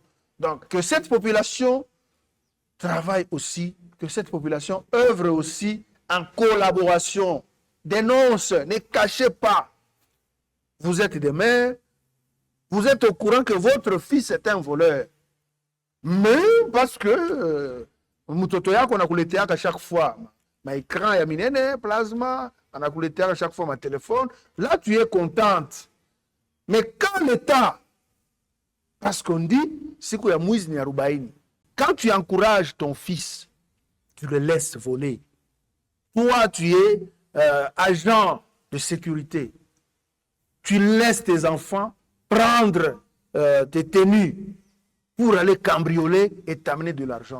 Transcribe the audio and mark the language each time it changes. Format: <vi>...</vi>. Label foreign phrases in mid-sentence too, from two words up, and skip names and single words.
<fr>Donc, que cette population travaille aussi, que cette population œuvre aussi en collaboration. Dénonce, ne cachez pas. Vous êtes des mères, vous êtes au courant que votre fils est un voleur. Mais parce que</fr> <sw>mutoto yako anakuletea</sw> <fr>à chaque fois</fr> <sw>ma écran ya minene, plasma, anakuletea</sw> <fr>à chaque fois ma téléphone, là tu es contente. Mais quand l'État, parce qu'on dit,</fr> <sw>siku ya mwizi ni arobaini,</sw> <fr>quand tu encourages ton fils, tu le laisses voler. Toi, tu es agent de sécurité. Tu laisses tes enfants prendre tes tenues pour aller cambrioler et t'amener de l'argent.</fr>